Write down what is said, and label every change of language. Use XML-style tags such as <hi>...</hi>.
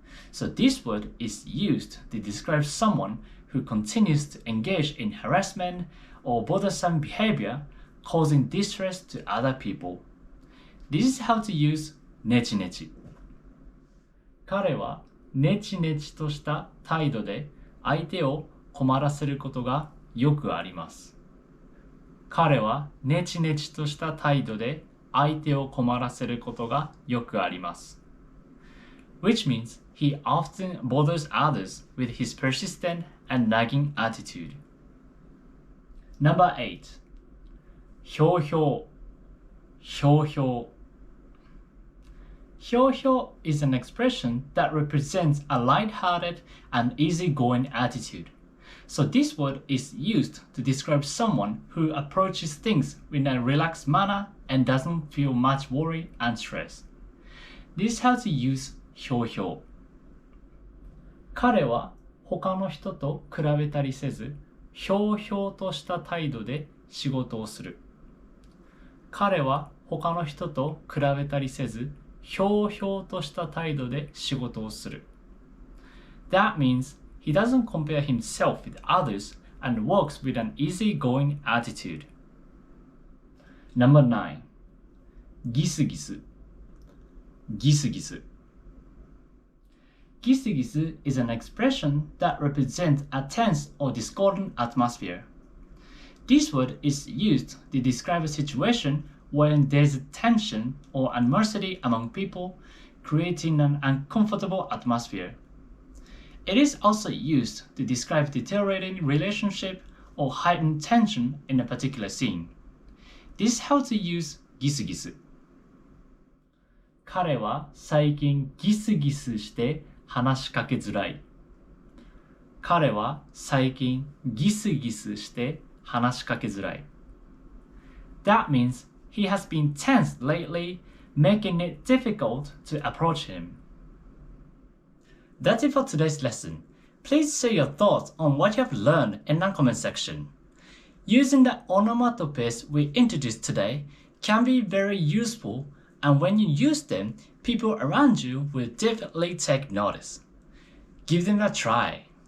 <en>So this word is used to describe someone who continues to engage in harassment or bothersome behavior, causing distress to other people. This is how to use ネチネチ。</en> <ja>彼はネチネチとした態度で相手を困らせることがよくあります。彼はネチネチとした態度で相手を困らせることがよくあります。</ja> <en>Which means he often bothers others with his persistent and nagging attitude. Number 8.</en> <ja>ひょうひょう。ひょうひょう。</ja> <en>ひょうひょう is an expression that represents a light-hearted and easygoing attitude. So this word is used to describe someone who approaches things in a relaxed manner and doesn't feel much worry and stress. This is how to use ひょうひょう。</en> <ja>彼は他の人と比べたりせず、ひょうひょうとした態度で仕事をする。彼は他の人と比べたりせず、ひょうひょうとした態度で仕事をする。</ja> <en>That means he doesn't compare himself with others and works with an easygoing attitude. Number 9.</en> <ja>ギスギス。ギスギス。</ja> <en>ギスギス is an expression that represents a tense or discordant atmosphere. This word is used to describe a situation when there's tension or animosity among people, creating an uncomfortable atmosphere. It is also used to describe deteriorating relationship or heightened tension in a particular scene. This is how to use ギスギス。</en> <ja>彼は最近ギスギスして話しかけづらい。彼は最近ギスギスして話しかけづらい。</ja> <en>That means he has been tense lately, making it difficult to approach him. That's it for today's lesson. Please share your thoughts on what you have learned in the comment section. Using the onomatopes we introduced today can be very useful, and when you use them, people around you will definitely take notice. Give them a try.</en>